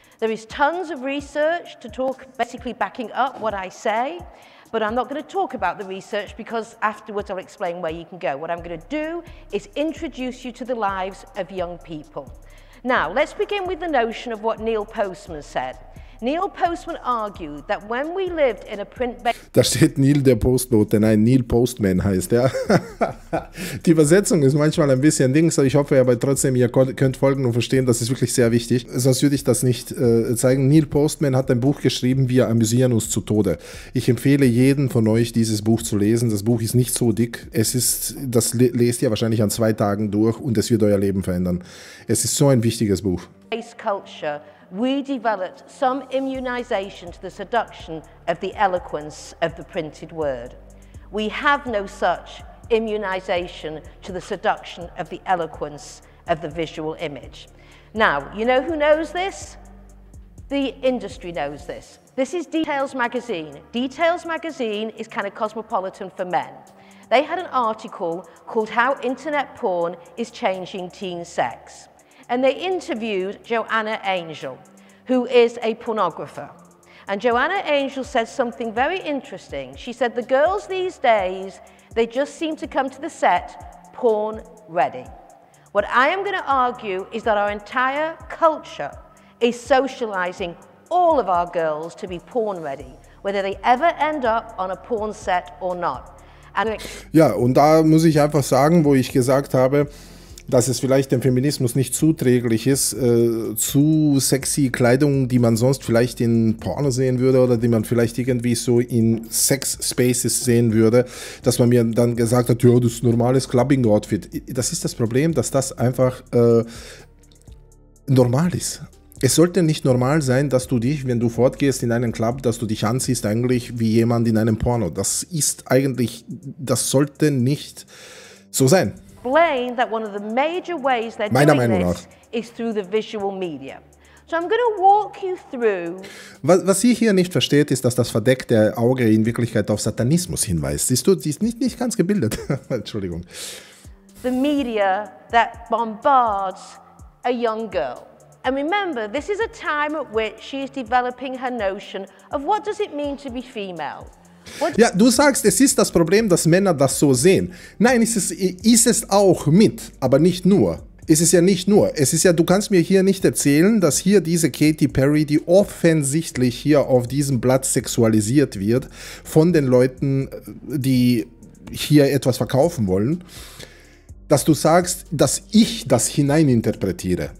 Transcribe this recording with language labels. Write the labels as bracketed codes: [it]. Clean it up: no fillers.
[en] There is tons of research to talk, basically backing up what I say, but I'm not going to talk about the research because afterwards I'll explain where you can go. What I'm going to do is introduce you to the lives of young people. Now, let's begin with the notion of what Neil Postman said. Neil Postman argued that when we lived in a print-based... [de] Da steht Neil der Postbote, nein, Neil Postman heißt er. Die Übersetzung ist manchmal ein bisschen Dings, aber ich hoffe aber trotzdem, ihr könnt folgen und verstehen, das ist wirklich sehr wichtig. Sonst würde ich das nicht zeigen. Neil Postman hat ein Buch geschrieben, wir amüsieren uns zu Tode. Ich empfehle jeden von euch, dieses Buch zu lesen. Das Buch ist nicht so dick. Das lest ihr wahrscheinlich an 2 Tagen durch und es wird euer Leben verändern. Es ist so ein wichtiges Buch. [en] Culture. We developed some immunization to the seduction of the eloquence of the printed word. We have no such immunization to the seduction of the eloquence of the visual image. Now, you know who knows this? The industry knows this. This is Details magazine. Details magazine is kind of cosmopolitan for men. They had an article called How Internet Porn is Changing Teen Sex. And they interviewed Joanna Angel, who is a pornographer. And Joanna Angel says something very interesting. She said the girls these days, they just seem to come to the set porn ready. What I am going to argue is that our entire culture is socializing all of our girls to be porn ready, whether they ever end up on a porn set or not. [de] Ja, und da muss ich einfach sagen, wo ich gesagt habe, dass es vielleicht dem Feminismus nicht zuträglich ist, zu sexy Kleidung, die man sonst vielleicht in Porno sehen würde oder die man vielleicht irgendwie so in Sex-Spaces sehen würde, dass man mir dann gesagt hat, ja, das ist ein normales Clubbing-Outfit. Das ist das Problem, dass das einfach normal ist. Es sollte nicht normal sein, dass du dich, wenn du fortgehst in einen Club, dass du dich anziehst eigentlich wie jemand in einem Porno. Das ist eigentlich, das sollte nicht so sein. [en] That one of the major ways they're doing this is through the visual media. So I'm going to walk you through. [de] Was sie hier nicht versteht, ist, dass das verdeckte Auge in Wirklichkeit auf Satanismus hinweist. Siehst du, sie ist nicht ganz gebildet. Entschuldigung. [en] The media that bombards a young girl. And remember, this is a time at which she is developing her notion of what does it mean to be female. [de] Ja, du sagst, es ist das Problem, dass Männer das so sehen. Nein, ist es auch mit, aber nicht nur. Es ist ja nicht nur. Es ist ja, du kannst mir hier nicht erzählen, dass hier diese Katy Perry, die offensichtlich hier auf diesem Blatt sexualisiert wird, von den Leuten, die hier etwas verkaufen wollen, dass du sagst, dass ich das hineininterpretiere.